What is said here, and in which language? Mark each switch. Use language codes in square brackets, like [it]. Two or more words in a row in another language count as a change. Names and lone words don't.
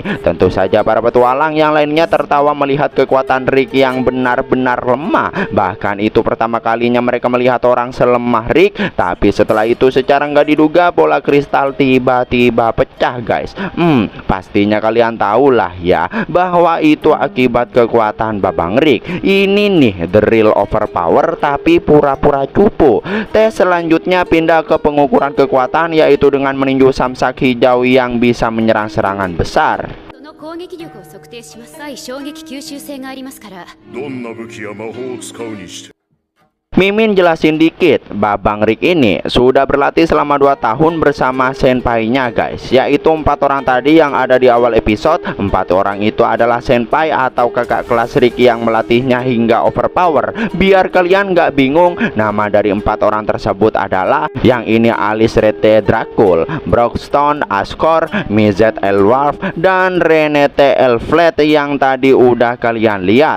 [id] Tentu saja para petualang yang lainnya tertawa melihat kekuatan Rick yang benar-benar lemah. Bahkan itu pertama kalinya mereka melihat orang selemah Rick. Tapi setelah itu secara nggak diduga bola kristal tiba-tiba pecah guys. Pastinya kalian tahulah ya bahwa itu akibat kekuatan Babang Rick. Ini nih [en] the real overpower [id] tapi pura-pura cupu. Tes selanjutnya pindah ke pengukuran kekuatan, yaitu dengan meninju samsak hijau yang bisa menyerang serangan besar. [ja] その攻撃力を測定します。高い衝撃吸収性がありますから。どんな武器や魔法を使うにして [id] Mimin jelasin dikit, Babang Rick ini sudah berlatih selama 2 tahun bersama senpai-nya guys, yaitu 4 orang tadi yang ada di awal episode. 4 orang itu adalah senpai atau kakak kelas Rick yang melatihnya hingga overpower. Biar kalian nggak bingung, nama dari 4 orang tersebut adalah yang ini Alice Rete Dracul, Brockstone, Ascor, Mizet Elwolf, dan Renete Elflet yang tadi udah kalian lihat.